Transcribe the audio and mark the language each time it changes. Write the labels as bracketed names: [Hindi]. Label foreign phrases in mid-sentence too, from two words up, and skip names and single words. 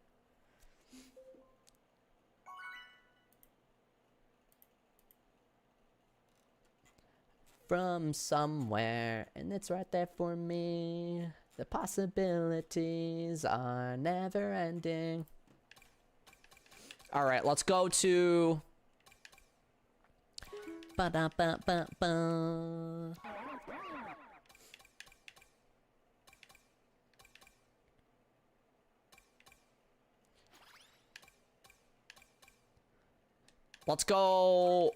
[English] From somewhere, and it's right there for me. The possibilities are never ending. All right, let's go to... Ba-da-ba-ba-ba. Let's go...